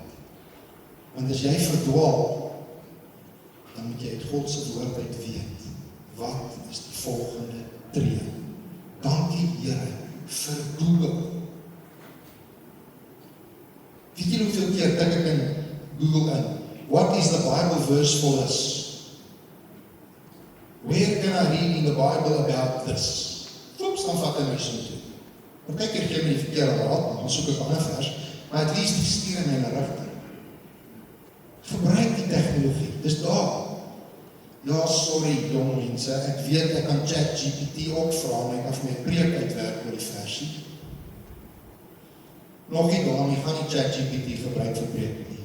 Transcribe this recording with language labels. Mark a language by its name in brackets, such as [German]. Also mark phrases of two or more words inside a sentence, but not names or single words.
[Afrikaans] Want as jy verdwaal, dan moet jy uit God se woord uit weet, wat is die volgende tree? Dankie Here vir Google. Weet jy hoeveel keer tik ek in Google in? [English] What is the Bible verse for us? Where can I read in the Bible about this? [Afrikaans] Vloeps, dan vat hy my so toe. Partykeer gee my die verkeerde raad, dan gaan soek ek 'n ander vers, maar [English] at least [Afrikaans] die stuur my in 'n rigting. Gebruik die tegnologie, dis daar. Ja, sorry, jong mense, ek weet ek kan ChatGPT ook vra, en ek kan vir my preek uitwerk oor die versie. Nog nie daar, jy gaan nie ChatGPT gebruik vir preek nie.